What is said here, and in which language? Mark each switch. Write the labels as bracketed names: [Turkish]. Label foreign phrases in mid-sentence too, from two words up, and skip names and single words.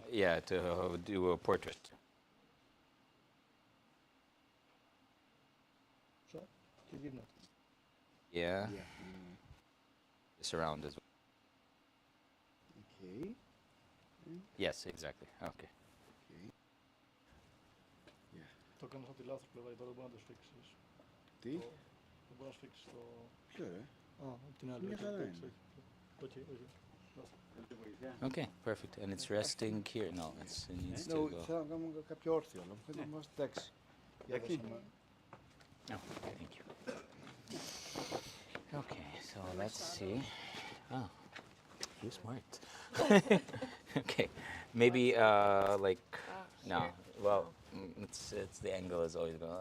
[English] Yeah, to do a portrait. So, you Yeah. This around as well. Okay. Yes, exactly. Okay. [Greek] Το έκανες από τη λάθος πλευρά, τώρα μπορεί να το σφίξεις. Τι? Δεν μπορεί να σφίξεις το... Ποιο, από την άλλη. Μια χαρά είναι. [English] Okay. Okay, perfect. And it's resting here. No, it needs to go. [Greek] Θέλω να κάνουμε κάποιο όρθιο, αλλά θέλω να είμαστε εντάξει. Εκεί. [English] No, thank you. Okay, so let's see. Oh, you're smart. Okay, maybe like no. Well, it's the angle is always going.